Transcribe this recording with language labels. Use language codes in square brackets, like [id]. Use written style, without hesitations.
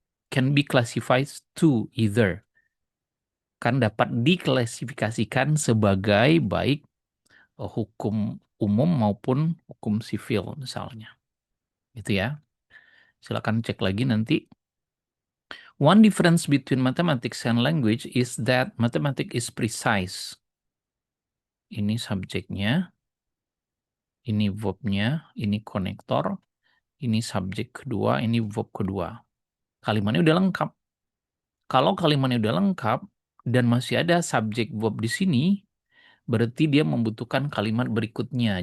[en] Can be classified to either. [id] Kan dapat diklasifikasikan sebagai baik hukum umum maupun hukum sivil misalnya. Itu ya. Silakan cek lagi nanti. [en] One difference between mathematics and language is that mathematics is precise. [id] Ini subjeknya, ini verbnya, ini konektor, ini subjek kedua, ini verb kedua. Kalimatnya udah lengkap. Kalau kalimatnya udah lengkap dan masih ada subjek verb di sini, berarti dia membutuhkan kalimat berikutnya.